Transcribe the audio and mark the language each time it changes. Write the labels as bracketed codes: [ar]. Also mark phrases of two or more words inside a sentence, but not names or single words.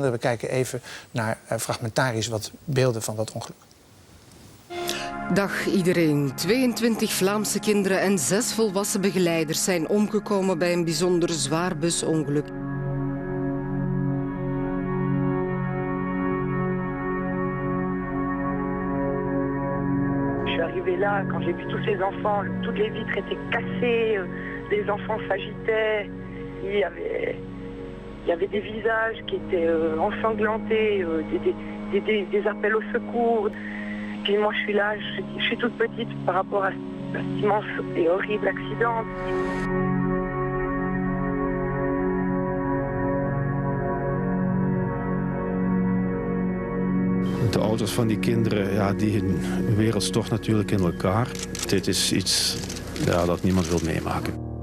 [nl] We kijken even naar fragmentarisch wat beelden van dat ongeluk. Dag iedereen. 22 Vlaamse kinderen en 6 volwassen begeleiders zijn omgekomen bij een bijzonder zwaar busongeluk. [fr] Je suis arrivée là, quand j'ai vu tous ces enfants, toutes les vitres étaient cassées, les enfants s'agitaient, il y avait des visages qui étaient ensanglantés, des appels au secours. Puis moi je suis là, je suis toute petite par rapport à cet immense et horrible accident. [nl] De ouders van die kinderen, ja, die hun wereld stort natuurlijk in elkaar. Dit is iets dat niemand wil meemaken.